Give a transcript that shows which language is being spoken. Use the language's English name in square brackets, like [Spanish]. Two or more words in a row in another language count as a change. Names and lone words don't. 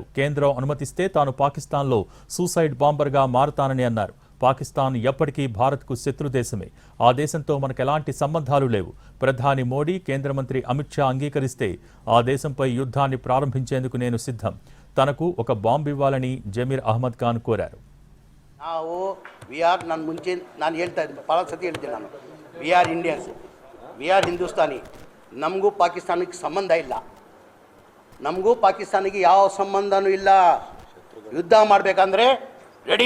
[Telugu] కేంద్రం అనుమతిస్తే తాను పాకిస్తాన్లో సూసైడ్ బాంబర్గా మారతానని అన్నారు. పాకిస్తాన్ ఎప్పటికీ భారత్కు శత్రు దేశమే. ఆ దేశంతో మనకు ఎలాంటి సంబంధాలు లేవు. ప్రధాని మోడీ, కేంద్ర మంత్రి అమిత్ షా అంగీకరిస్తే ఆ దేశంపై యుద్ధాన్ని ప్రారంభించేందుకు నేను సిద్ధం. తనకు ఒక బాంబు ఇవ్వాలని జమీర్ అహ్మద్ ఖాన్ కోరారు. [Kannada] ನಾನು ಮುಂಚೆ ನಾನು ಹೇಳ್ತಾ ಇದ್ದೆ, ಭಾಳ ಸತಿ ಹೇಳ್ತೀನಿ ನಾನು, [English] we are Indians, we are Hindustani. [Kannada] ನಮಗೂ ಪಾಕಿಸ್ತಾನಕ್ಕೆ ಸಂಬಂಧ ಇಲ್ಲ, ನಮಗೂ ಪಾಕಿಸ್ತಾನಿಗೆ ಯಾವ ಸಂಬಂಧನೂ ಇಲ್ಲ. ಯುದ್ಧ ಮಾಡಬೇಕಂದ್ರೆ ರೆಡಿ.